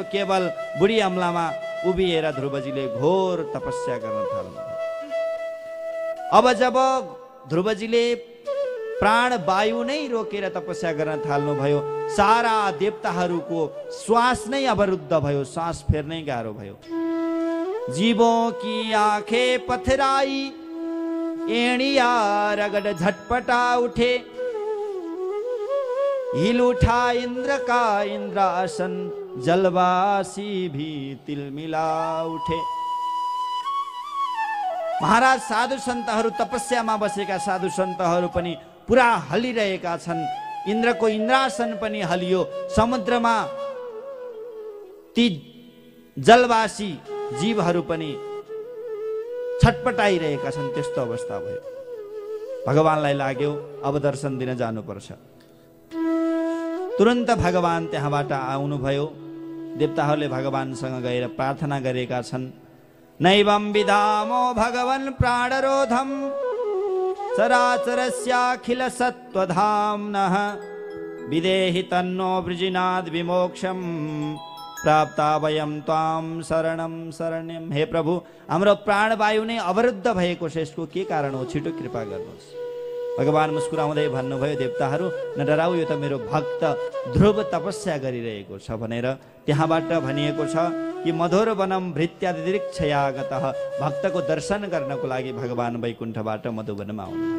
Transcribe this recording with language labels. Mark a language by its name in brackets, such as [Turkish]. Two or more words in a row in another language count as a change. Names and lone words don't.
[Nepali] केवल बुढी अम्लामा उभिएर ध्रुवजीले घोर तपस्या गर्न थाल्नु। अब जब ध्रुवजीले प्राण वायु नै रोकेर तपस्या गर्न थाल्नुभयो, सारा देवताहरूको श्वास नै अवरुद्ध भयो, श्वास फेर्नै गाह्रो भयो। [Hindi] जीवों की आंखें पथराई, एड़िया रगड़ झटपटा उठे, हिल उठा इंद्र का इंद्रासन, जलवासी भी तिलमिला उठे। [Nepali] महाराज साधु सन्तहरू, तपस्यामा बसेका साधु सन्तहरू पनि पुरा हलिरहेका छन्। इन्द्रको इन्द्रासन पनि हलियो। समुद्रमा ती जलवासी जीवहरू पनि छटपटाइरहेका छन्। त्यस्तो अवस्था भयो। भगवानलाई लाग्यो अब दर्शन दिन जानुपर्छ। तुरन्त भगवान त्यहाँबाट आउनुभयो। देवताहरूले भगवानसँग गएर प्रार्थना गरेका छन्। [Sanskrit] नैवं विधामो भगवन् प्राणरोधम, चराचरस्याखिल सत्त्वधाम्नः, विदेहि तन्नो वृजिनाद विमोक्षम, प्राप्ता वयम त्वाम शरणम शरण्यम। [Nepali] हे प्रभु, हाम्रो प्राणवायु नै अवरुद्ध भएको छ, यसको के कारण हो? छिटो कृपा गर्नुहोस्। भगवान मुस्कुराउँदै भन्नुभयो, देवताहरू नडराऊ, यो त मेरो भक्त ध्रुव तपस्या गरिरहेको छ भनेर। त्यहाँबाट भनिएको छ कि [Sanskrit] मधुर वनम भृत्यादिरिक्षयागतः, [Nepali] भक्तको दर्शन गर्नको लागि भगवान वैकुण्ठबाट मधुवनमा आउनुभयो।